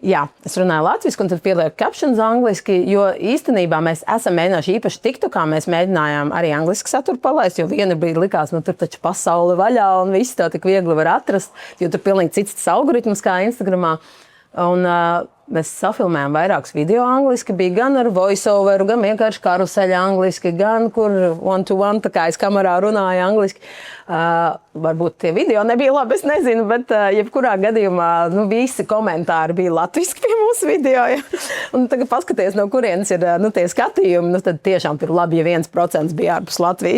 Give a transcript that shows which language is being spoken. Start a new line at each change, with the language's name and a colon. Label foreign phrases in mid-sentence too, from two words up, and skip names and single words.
Latvian: Jā, es runāju latviski un tad pielieku captions angliski, jo īstenībā mēs esam mēģinājuši īpaši TikTokā, mēs mēģinājām arī angliski saturu palaist, jo viena brīdi likās, tur taču pasaule vaļā un viss tā tik viegli var atrast, jo tur pilnīgi cits algoritms kā Instagramā. Un mēs safilmējām vairākus video angliski, bija gan ar voiceoveru, gan vienkārši karuseļa angliski, gan kur one-to-one, tā kā es kamerā runāju angliski. Varbūt tie video nebija labi, es nezinu, bet jebkurā gadījumā visi komentāri bija latviski pie mūsu video. Ja? Un tagad paskaties, no kurienes ir tie skatījumi, tad tiešām ir labi, ja 1% bija ārpus Latvijas.